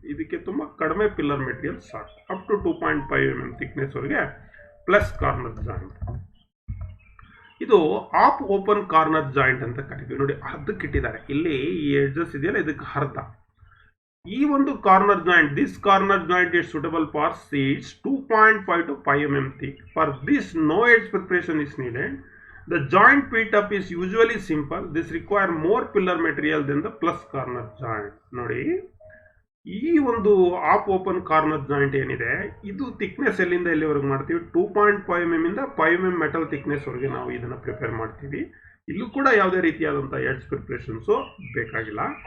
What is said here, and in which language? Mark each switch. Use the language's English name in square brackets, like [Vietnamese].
[Kannada] ಇದಕ್ಕೆ ತುಂಬ ಕಡಿಮೆ ಪಿಲ್ಲರ್ ಮೆಟೀರಿಯಲ್ ಸಾಕು. ಅಪ್ ಟು 2.5 mm ಥಿಕ್ನೆಸ್ ವರೆಗೆ ಪ್ಲಸ್ ಕಾರ್ನರ್ ಜಾಯಿಂಟ್. ಇದು ಆಫ್ ಓಪನ್ ಕಾರ್ನರ್ ಜಾಯಿಂಟ್ ಅಂತ ಕರಿತೀವಿ. ನೋಡಿ ಅರ್ಧಕ್ಕೆ ಇಟ್ಟಿದ್ದಾರೆ, ಇಲ್ಲಿ ಈ ಎಡ್ಜಸ್ ಇದೆಯಲ್ಲ ಇದಕ್ಕೆ ಅರ್ಧ. [English] ಈ ಒಂದು corner joint, this corner joint is suitable for sheets 2.5 to 5 mm thick. For this no edge preparation is needed. The joint pit-up is usually simple. This require more pillar material than the plus corner joint. [Kannada] ನೋಡಿ ಈ ಒಂದು of open corner joint ಏನಿದೆ, ಇದು thickness ಎಲ್ಲಿಂದ ಎಲ್ಲಿವರೆಗೆ ಮಾಡ್ತೀವಿ, 2.5 mm ಇಂದ 5 mm metal thickness ವರೆಗೆ ನಾವು ಇದನ್ನು ಪ್ರಿಪೇರ್ ಮಾಡ್ತೀವಿ. ಇಲ್ಲೂ ಕೂಡ ಯಾವುದೇ ರೀತಿಯಾದಂಥ ಎಡ್ಜ್ ಪ್ರಿಪ್ರೇಷನ್ಸು ಬೇಕಾಗಿಲ್ಲ.